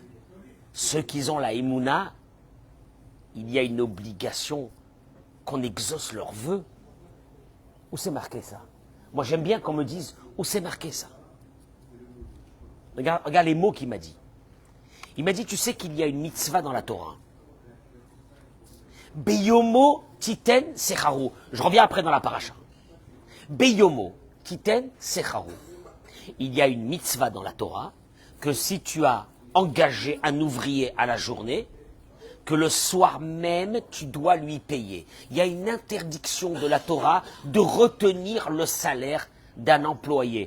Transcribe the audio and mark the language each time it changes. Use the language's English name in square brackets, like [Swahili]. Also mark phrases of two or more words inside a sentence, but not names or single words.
[French] Ceux qui ont la émouna, il y a une obligation qu'on exauce leurs vœux. Où c'est marqué ça? Moi j'aime bien qu'on me dise où c'est marqué ça. Regarde les mots qu'il m'a dit. Il m'a dit, tu sais qu'il y a une mitzvah dans la Torah. [Hebrew] ביומו תתן שכרו. [French] Je reviens après dans la paracha. [Hebrew] ביומו תתן שכרו. [French] Il y a une mitzvah dans la Torah que si tu as engagé un ouvrier à la journée, que le soir même, tu dois lui payer. Il y a une interdiction de la Torah de retenir le salaire d'un employé.